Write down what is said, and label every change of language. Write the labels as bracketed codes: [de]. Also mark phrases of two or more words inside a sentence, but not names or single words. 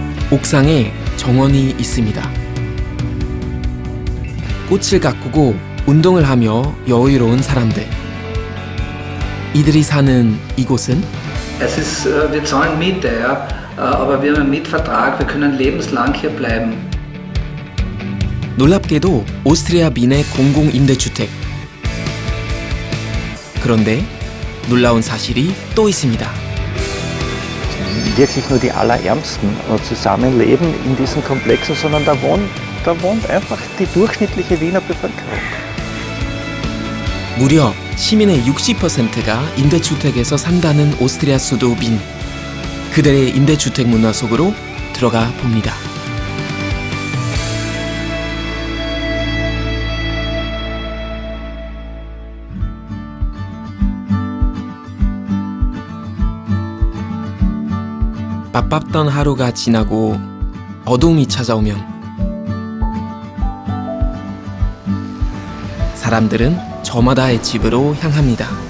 [ko] 옥상에 정원이 있습니다. 꽃을 가꾸고 운동을 하며 여유로운 사람들. 이들이 사는 이곳은 [de] Es ist, wir zahlen Miete, ja, aber wir haben einen Mietvertrag, wir können lebenslang hier bleiben. [ko] 놀랍게도 오스트리아 빈의 공공임대주택. 그런데 놀라운 사실이 또 있습니다. [de] Wirklich nur die Allerärmsten zusammenleben in diesen Komplexen, sondern da wohnt einfach die durchschnittliche Wiener Bevölkerung. [ko] 무려 시민의 60%가 임대주택에서 산다는 오스트리아 수도 빈. 그들의 임대주택 문화 속으로 들어가 봅니다. 바빴던 하루가 지나고 어둠이 찾아오면 사람들은 저마다의 집으로 향합니다.